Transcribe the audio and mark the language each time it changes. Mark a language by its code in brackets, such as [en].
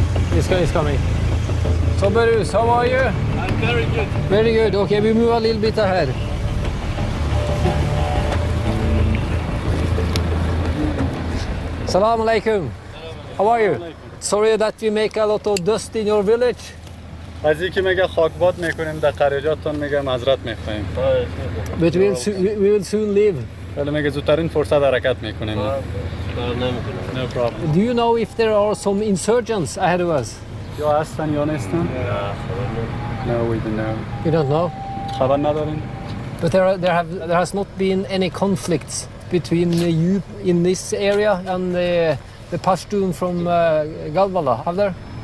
[en] This guy is coming. So Berus, how are you? I'm very good. Very good. Okay, we move a little bit ahead. Salam alaikum. How are you? Sorry that we make a lot of dust in your village. [fa] از اینکه میگه خاکباد میکنیم در قریجاتون میگه معذرت میخوایم. [en] But we will soon leave. [fa] ولی میگه زودترین فرصت حرکت میکنیم. [en] No problem. Do you know if there are some insurgents ahead of us? [fa] یا هستن یا نیستن؟ [en] No, we don't know. You don't know? [fa] خبر نداریم. [en] But there has not been any conflicts between you in this area and the Pashtun from Ghalbala, have there?